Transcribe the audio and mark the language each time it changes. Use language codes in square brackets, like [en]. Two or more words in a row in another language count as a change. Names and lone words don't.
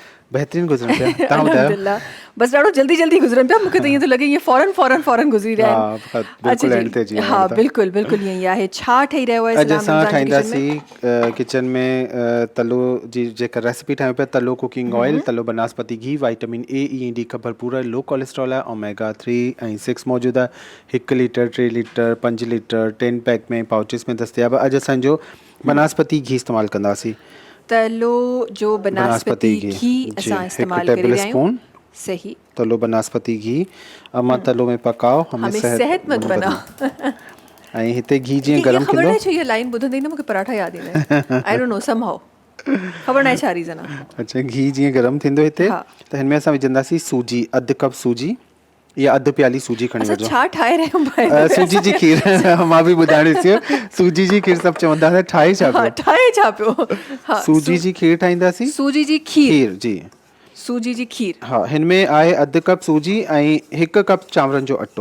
[sd] बहितरीन गुज़रनि पिया. तव्हां ॿुधायो? अल्हम्दुलिल्लाह. बसि ॾाढो जल्दी गुज़रनि पिया. मूंखे त ईअं थो लॻे ईअं फौरन गुज़री रहिया आहिनि. हा बिल्कुलु ईअं ई आहे. छा ठही रहियो आहे? अॼु असां ठाहींदासीं किचन में तलो जी जेका रेसिपी ठाहियूं पिया. तलो [en] cooking oil, [sd] तलो बनास्पति घी, [en] vitamin A E D [ur] کا بھرپور [en] low cholesterol [sd] आहे. ओमेगा 3 ऐं 6 मौजूदु आहे. [ur] 1 لیٹر، 3 لیٹر، 5 لیٹر 10 پیک میں پاؤچز میں دستیاب. [sd] अॼु असांजो बनास्पति घी इस्तेमालु कंदासीं. तलो जो बनास्पति घी असां इस्तेमालु करे रहिया आहियूं. सही. तलो [ur] بناسپتی گھی اما تلو میں پکاؤ ہمیں صحت مند بناؤ. [sd] ऐं हिते घी जीअं गरम थींदो. ख़बर न छो इहा लाइन ॿुधंदे न मूंखे पराठा यादि ईंदा आहिनि. [en] I don't know somehow. [sd] ख़बर न आहे छा रीज़न आहे. अच्छा, घी जीअं गरम थींदो हिते त हिन में असां विझंदासीं सूजी. 1 कप सूजी या 1 प्याली सूजी खणी वठो. छा ठाहे रहिया आहियूं? सूजी जी खीर. मां बि ॿुधाइण ॾिसियो. सूजी जी खीर सभु चवंदा हुआ. ठाहे छा पियो? सूजी जी खीर ठाहींदासीं. सूजी जी खीर जी. सूजी जी खीर. हा, हिन में आहे 1 कप सूजी ऐं 1 कप चांवरनि जो अटो.